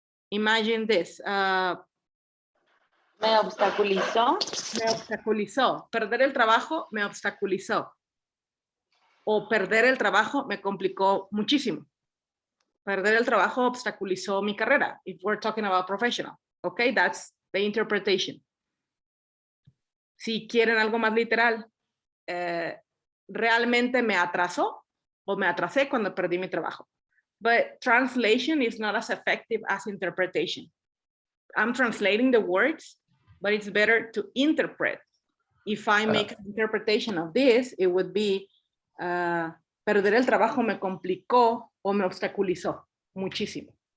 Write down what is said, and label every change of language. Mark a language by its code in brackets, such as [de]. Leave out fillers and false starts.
[en] Imagine this. [es] Me obstaculizó. Me obstaculizó. Perder el trabajo me obstaculizó. O perder el trabajo me complicó muchísimo. Perder el trabajo obstaculizó mi carrera. [en] If we're talking about professional. Okay, that's the interpretation. [es] Si quieren algo más literal, realmente me atrasó o me atrasé cuando perdí mi trabajo. [en] But translation is not as effective as interpretation. I'm translating the words, but it's better to interpret. If I make an interpretation of this, it would be, [es] perder el trabajo me complicó o me obstaculizó muchísimo.